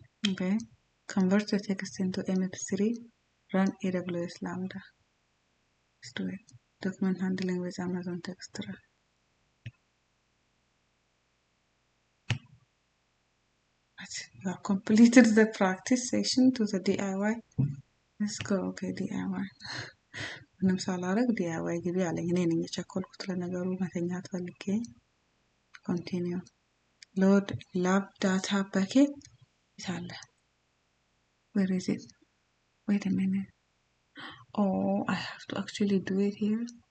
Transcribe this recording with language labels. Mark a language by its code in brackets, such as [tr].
[en] Okay, convert the text into mp3, run AWS Lambda. Let's do it. Document handling with Amazon Text Run. You have completed the practice session to the DIY. Let's go. Okay, DIY. [am] ምንም ሳላረግ DIY ግቢ አለኝ። እኔ ነኝ የቸኮልኩት ለነገሩ መተኛት ፈልጌ። [en] Continue. Load lab data bucket. ይታለ Where is it? Wait a minute. Oh, I have to actually do it here.